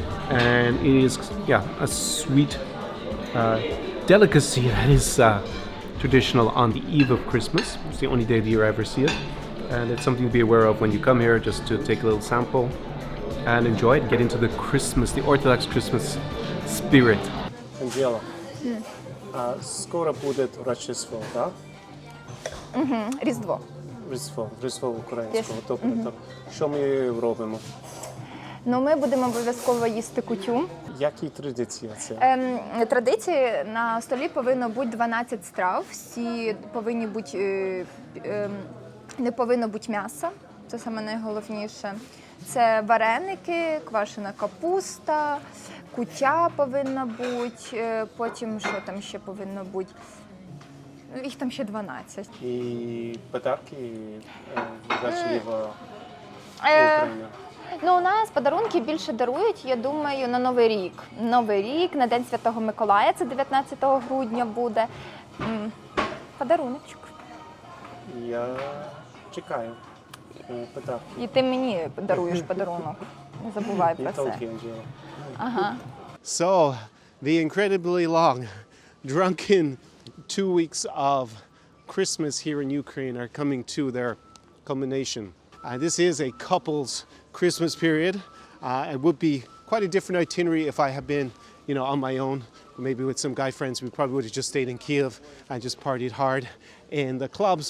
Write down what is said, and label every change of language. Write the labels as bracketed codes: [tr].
[en] And it is, yeah, a sweet delicacy that is traditional on the eve of Christmas. It's the only day of the year I ever see it. And it's something to be aware of when you come here, just to take a little sample and enjoy it, get into the Christmas, the Orthodox Christmas spirit. [ru] Angela, скоро будет Рождество, да? [uk] Різдво. Різдво українського. Тобто, що ми робимо? Ну, ми будемо обов'язково їсти кутю. Які традиції це? Традиції на столі повинно бути 12 страв. Всі повинні бути, не повинно бути м'яса, це саме найголовніше. Це вареники, квашена капуста, кутя повинна бути, потім що там ще повинно бути? Їх там ще 12. І подарки ввечері в Україні? Ну, у нас подарунки більше дарують, я думаю, на Новий рік. Новий рік, на День Святого Миколая, це 19 грудня буде. Подаруночок. Я чекаю подарки. І ти мені даруєш подарунок. Не забувай про це. Ага. [en] So, the incredibly long, drunken 2 weeks of Christmas here in Ukraine are coming to their culmination. This is a couple's Christmas period. It would be quite a different itinerary if I had been, on my own, maybe with some guy friends. We probably would have just stayed in Kiev and just partied hard in the clubs.